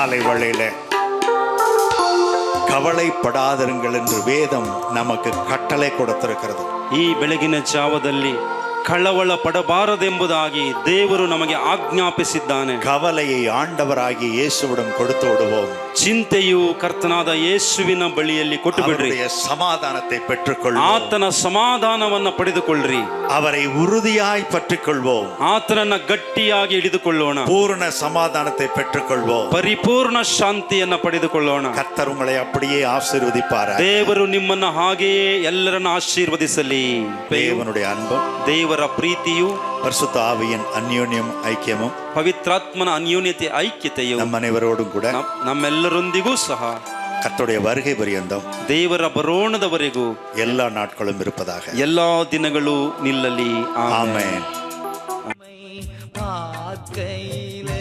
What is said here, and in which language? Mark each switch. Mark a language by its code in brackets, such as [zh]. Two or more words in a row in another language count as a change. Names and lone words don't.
[ta] வேளையில கவலைப்படாதிருங்கள் என்று வேதம் நமக்கு கட்டளை கொடுத்திருக்கிறது. [kn] ಈ ಬೆಳಗಿನ ಜಾವದಲ್ಲಿ ಕಳವಳ ಪಡಬಾರದೆಂಬುದಾಗಿ ದೇವರು ನಮಗೆ ಆಜ್ಞಾಪಿಸಿದ್ದಾನೆ. [ta] கவலையை ஆண்டவராகிய இயேசுவிடம் கொடுத்து விடுவோம். [kn] ಚಿಂತೆಯು ಕರ್ತನಾದ ಯೇಸುವಿನ ಬಳಿಯಲ್ಲಿ ಕೊಟ್ಟು ಬಿಡ್ರಿ. [ta] அவருடைய சமாதானத்தை பெற்றுக்கொள்வோம். [kn] ಆತನ ಸಮಾಧಾನವನ್ನ ಪಡೆದುಕೊಳ್ಳ್ರಿ. [ta] அவரை உறுதியாய் பற்றிக்கொள்வோம். [kn] ಆತನನ್ನ ಗಟ್ಟಿಯಾಗಿ ಹಿಡಿದುಕೊಳ್ಳೋಣ. [ta] பூரண சமாதானத்தை பெற்றுக்கொள்வோம். [kn] ಪರಿಪೂರ್ಣ ಶಾಂತಿಯನ್ನ ಪಡೆದುಕೊಳ್ಳೋಣ. [ta] கர்த்தர் உங்களை அப்படியே ஆசீர்வதிப்பார். [kn] ದೇವರು ನಿಮ್ಮನ್ನ ಹಾಗೆಯೇ ಎಲ್ಲರನ್ನ ಆಶೀರ್ವದಿಸಲಿ. [ta] தேவனுடைய அன்பும் [kn] ದೇವರ ಪ್ರೀತಿಯು [ta] பரிசுத்த ஆவியின் அந்யோன்யம் ஐக்கியமும் [kn] ಪವಿತ್ರಾತ್ಮನ ಅನ್ಯೋನ್ಯತೆ ಐಕ್ಯತೆಯು [ta] நம் அனைவரோடும் கூட [kn] ನಮ್ಮೆಲ್ಲರೊಂದಿಗೂ ಸಹ [ta] கர்த்தருடைய வருகை பரியந்தம் [kn] ದೇವರ ಬರೋಣದವರೆಗೂ [ta] எல்லா நாட்களும் இருப்பதாக. [kn] ಎಲ್ಲಾ ದಿನಗಳು ನಿಲ್ಲಲಿ. [ta] ஆமென். ஆமென்.